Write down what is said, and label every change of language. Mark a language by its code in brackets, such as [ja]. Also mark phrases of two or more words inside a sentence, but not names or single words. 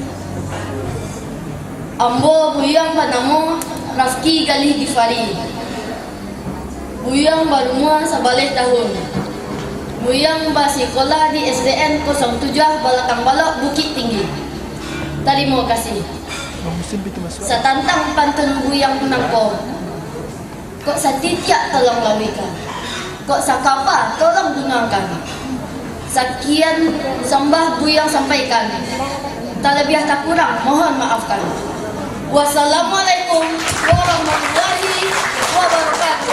[min] Ambo buyang panamo Rafki kali Gifari, buyang barumua sabaleh tahun, buyang basikola di SDN 07 Balakang Balok Bukit Tinggi. [id] Terima kasih. [min] Satantang pantun buyang penangko, kok satitiak tolong lawikan, kok sakapa tolong gunakan. [id] Sekian sembah buyang sampaikan, tak lebih tak kurang mohon maafkan. [ar] والسلام عليكم ورحمة الله وبركاته.